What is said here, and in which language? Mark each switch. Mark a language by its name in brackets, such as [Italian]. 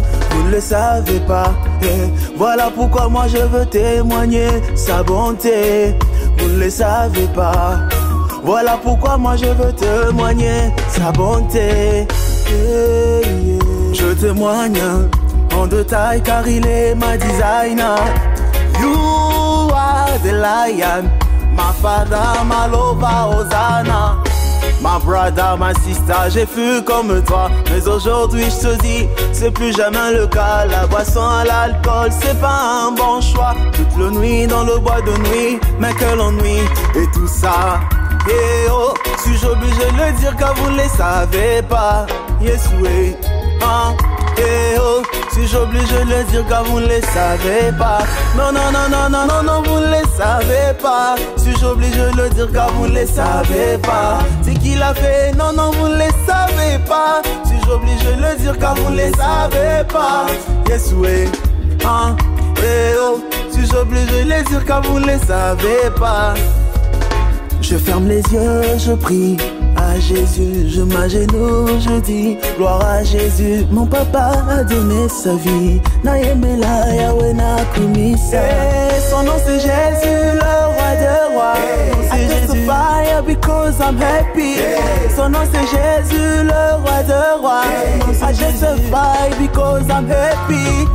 [French] Vous ne le savez pas. Voilà pourquoi moi je veux témoigner sa bonté. Vous ne le savez pas. Voilà pourquoi moi je veux témoigner sa bonté. Je témoigne en détail car il est ma designer. [English] You are the lion, my father, my lover, Hosanna. My brother, my sister, [French] j'ai fui comme toi. Mais aujourd'hui je te dis, c'est plus jamais le cas. La boisson à l'alcool, c'est pas un bon choix. Toute la nuit dans le bois de nuit, mais quel ennui. Et tout ça, eh oh, suis-je obligé de le dire car vous ne les savez pas? Yes, oui, hein, eh oh, suis-je obligé de le dire car vous ne les savez pas? Non, non, non, non, non, non, non, vous ne les savez pas. Suis-je obligé de le dire car vous ne les savez pas? C'est qui l'a fait? Non, non, vous ne les savez pas. Suis-je obligé de le dire car vous ne les savez pas? Yes, oui, hein, eh oh, suis-je obligé de le dire car vous ne les savez pas? Je ferme les yeux, je prie à Jésus, je m'agenouille, je dis gloire à Jésus. Mon papa a donné sa vie, [Lingala] Naïmela Yahweh na kumisa. [French] Son nom c'est Jésus, le roi de rois. [English] I testify because I'm happy. [French] Son nom c'est Jésus, le roi de rois. [English] I testify because I'm happy.